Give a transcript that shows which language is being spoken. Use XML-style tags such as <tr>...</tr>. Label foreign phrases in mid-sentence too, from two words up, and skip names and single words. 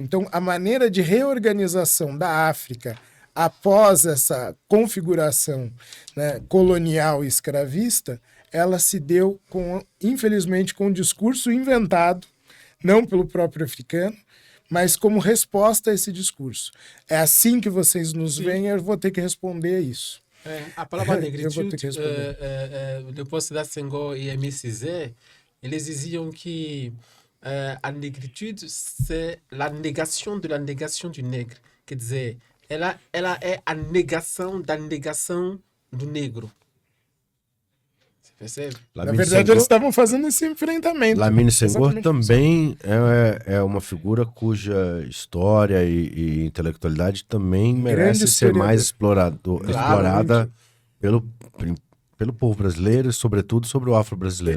<pt>Então, a maneira de reorganização da África após essa configuração, né, colonial e escravista, ela se deu, infelizmente, com um discurso inventado, não pelo próprio africano, mas como resposta a esse discurso. É assim que vocês nos veem, eu vou ter que responder a isso. A palavra negritude, depois da Senghor e MCZ, eles diziam que a negritude,</pt> <fr>c'est la négation de la négation du nègre.</fr> <pt>Quer dizer, ela é a negação da negação do negro. Você percebe? Na verdade, eles estavam fazendo esse enfrentamento. Lamine Senghor também é uma figura cuja história e intelectualidade também merece ser mais explorada pelo povo brasileiro e, sobretudo, sobre o afro-brasileiro.</pt>